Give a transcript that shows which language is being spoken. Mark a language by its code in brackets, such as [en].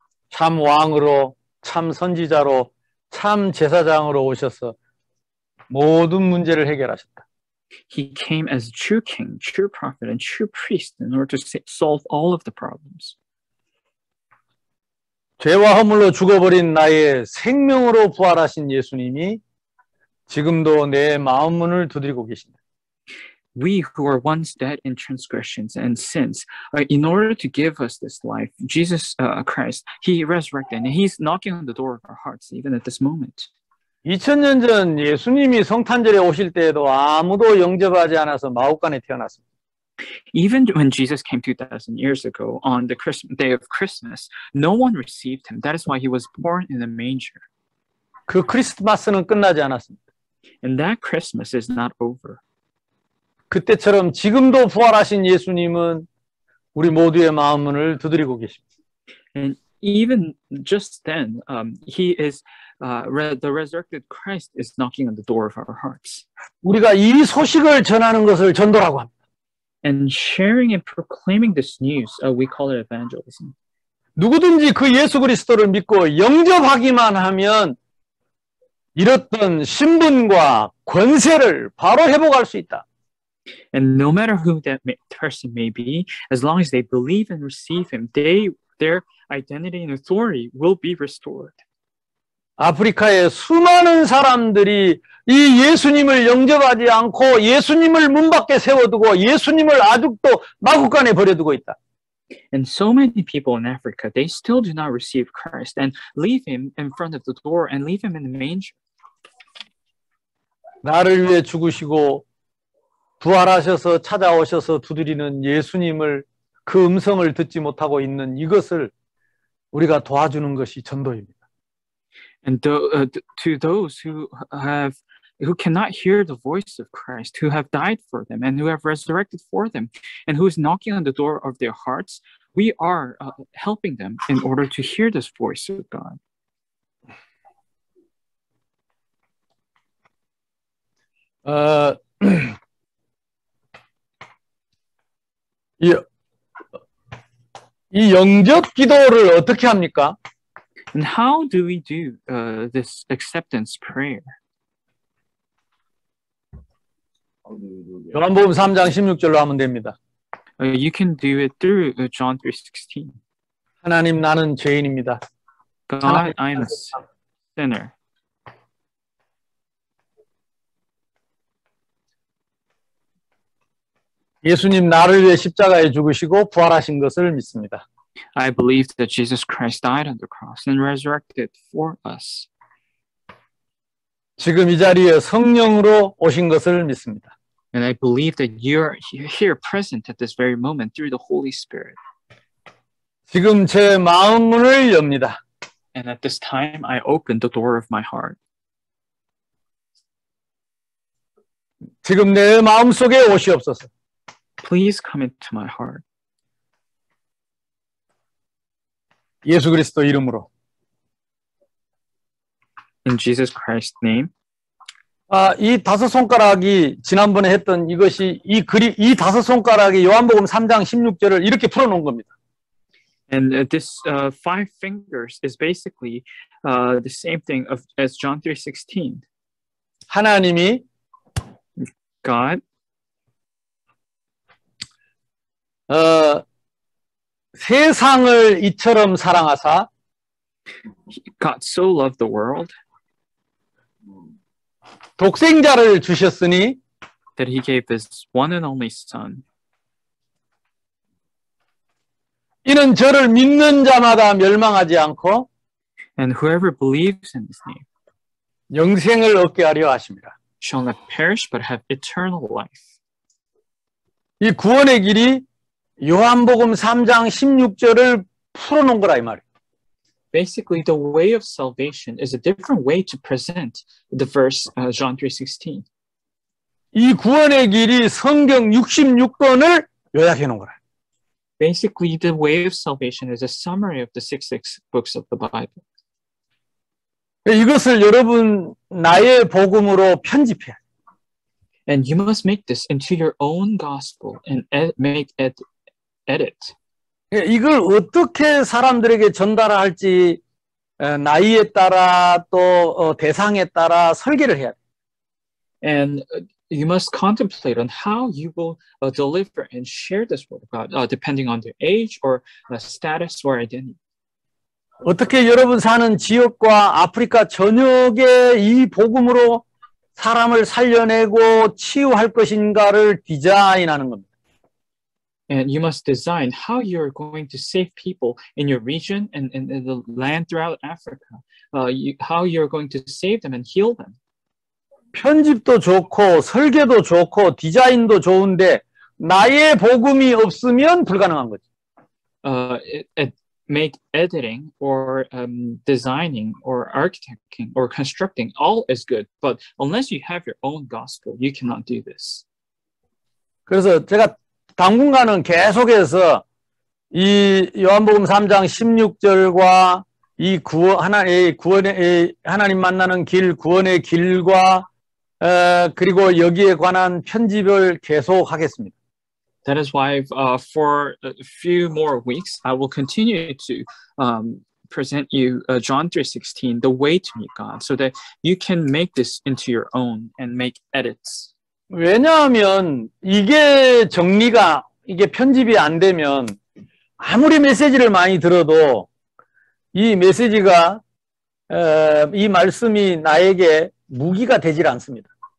[ko] 참 왕으로, 참 선지자로, 참 제사장으로 오셔서 모든 문제를 해결하셨다. [en] He came as a true king, true prophet, and true priest in order to solve all of the problems. [ko] 죄와 허물로 죽어버린 나의 생명으로 부활하신 예수님이 지금도 내 마음 문을 두드리고 계십니다. [en] we who are once dead in transgressions and sins, in order to give us this life, Jesus Christ, he resurrected, and he's knocking on the door of our hearts even at this moment. [ko] 2000년 전 예수님이 성탄절에 오실 때에도 아무도 영접하지 않아서 마구간에 태어났습니다. [en] Even when Jesus came 2,000 years ago on the day of Christmas, no one received him. That is why he was born in a manger. [ko] 그 크리스마스는 끝나지 않았습니다. [en] And that Christmas is not over. [ko] 그때처럼 지금도 부활하신 예수님은 우리 모두의 마음문을 두드리고 계십니다. [en] And even just then, he is the resurrected Christ is knocking on the door of our hearts. [ko] 우리가 이 소식을 전하는 것을 전도라고 합니다. [en] And sharing and proclaiming this news, we call it evangelism. [ko] 누구든지 그 예수 그리스도를 믿고 영접하기만 하면 잃었던 신분과 권세를 바로 회복할 수 있다. [en] And no matter who that person may be, as long as they believe and receive him, their identity and authority will be restored. [ko] 아프리카의 수많은 사람들이 이 예수님을 영접하지 않고 예수님을 문 밖에 세워두고 예수님을 아직도 마구간에 버려두고 있다. [en] And so many people in Africa, they still do not receive Christ and leave him in front of the door and leave him in the manger. [ko] 나를 위해 죽으시고 부활하셔서 찾아오셔서 두드리는 예수님을 그 음성을 듣지 못하고 있는 이것을 우리가 도와주는 것이 전도입니다. [en] And to those who cannot hear the voice of Christ, who have died for them and who have resurrected for them, and who is knocking on the door of their hearts, we are helping them in order to hear this voice of God. [ko] 이 영접 기도를 어떻게 합니까? [en] And how do we do this acceptance prayer? [ko] 요한복음 3장 16절로 하면 됩니다. [en] You can do it through John 3:16. [ko] 하나님, 나는 죄인입니다. [en] God, I am a sinner. [ko] 예수님 나를 위해 십자가에 죽으시고 부활하신 것을 믿습니다. [en] I believe that Jesus Christ died on the cross and resurrected for us. [ko] 지금 이 자리에 성령으로 오신 것을 믿습니다. [en] And I believe that you're here present at this very moment through the Holy Spirit. [ko] 지금 제 마음 문을 엽니다. [en] And at this time, I open the door of my heart. [ko] 지금 내 마음 속에 오시옵소서. [en] Please come into my heart. [ko] 예수 그리스도 이름으로. [en] In Jesus Christ's name. [ko] 이 다섯 손가락이 지난번에 했던 이것이 이 다섯 손가락이 요한복음 3장 16절을 이렇게 풀어놓은 겁니다. [en] And this 5 fingers is basically the same thing as John 3:16. [ko] 하나님이 [en] God [ko] 세상을 이처럼 사랑하사 [en] God so loved the world [ko] 독생자를 주셨으니 [en] that he gave his one and only son. [ko] 이는 저를 믿는 자마다 멸망하지 않고 [en] And whoever believes in his name [ko] 영생을 얻게 하려 하십니다. [en] shall not perish but have eternal life. [ko] 이 구원의 길이 요한복음 3장 16절을 풀어놓은 거라 이 말이에요. [en] Basically, the way of salvation is a different way to present the verse John 3:16. [ko] 이 구원의 길이 성경 66권을 요약해 놓은 거라. [en] Basically, the way of salvation is a summary of the 66 books of the Bible. [ko] 이것을 여러분 나의 복음으로 편집해. [en] And you must make this into your own gospel and make it edit. [ko] 이걸 어떻게 사람들에게 전달할지 나이에 따라 또 대상에 따라 설계를 해야 돼. [en] And you must contemplate on how you will deliver and share this word of God, depending on their age or status or identity. [ko] 어떻게 여러분 사는 지역과 아프리카 전역에 이 복음으로 사람을 살려내고 치유할 것인가를 디자인하는 겁니다. [en] And you must design how you're going to save people in your region and in the land throughout Africa. How you're going to save them and heal them. [ko] 편집도 좋고 설계도 좋고 디자인도 좋은데 나의 복음이 없으면 불가능한 거죠. [en] Make editing or designing or architecting or constructing all is good, but unless you have your own gospel, you cannot do this. [ko] 그래서 제가 당분간은 계속해서 이 요한복음 3장 16절과 이 하나님 만나는 길, 구원의 길과 그리고 여기에 관한 편집을 계속 하겠습니다. [en] That is why for a few more weeks, I will continue to present you John 3:16, the way to meet God, so that you can make this into your own and make edits. [ko] 왜냐하면 이게 편집이 안 되면 아무리 메시지를 많이 들어도 이 메시지가 이 말씀이 나에게 무기가 되질 않습니다.